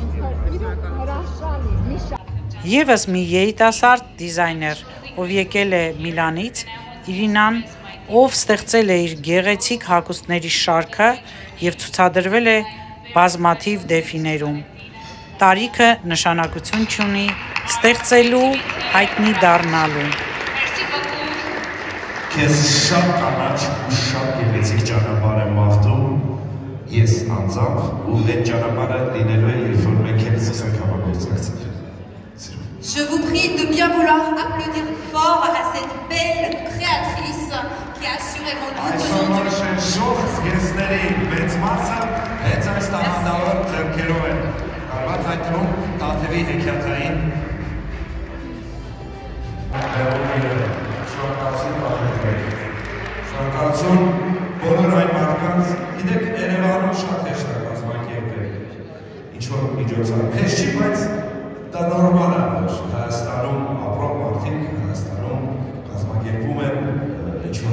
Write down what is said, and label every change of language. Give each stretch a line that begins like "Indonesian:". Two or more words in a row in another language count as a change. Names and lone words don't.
Armenian: Եվս մի երիտասարդ դիզայներ, ով եկել է Միլանից, Իրինան, ով ստեղծել է իր գեղեցիկ հագուստների շարքը և ցուցադրվել է բազմաթիվ դեֆիներում։ Տարիքը նշանակություն չունի, ստեղծելու, հայտնի դառնալու։ Քեզ շատ կանաչ ու շատ գեղեցիկ ճանապարհ եմ մաղթում, ես անձամբ ու այդ ճանապարհը լինելու է, երբ որ մենք էլ սկսենք համագործակցել։
French: Je vous prie de bien vouloir applaudir fort à cette belle créatrice qui a assurément tout aujourd'hui.
Armenian: Շնորհակալություն բոլոր այն մարդկանց, գիտեք, Երևանում շատ հեշտ է կազմակերպել ինչ-որ միջոցառում։ Հեշտ չի, բայց դա նորմալ է, որ Հայաստանում ապրող մարդիկ Հայաստանում կազմակերպում են ինչ-որ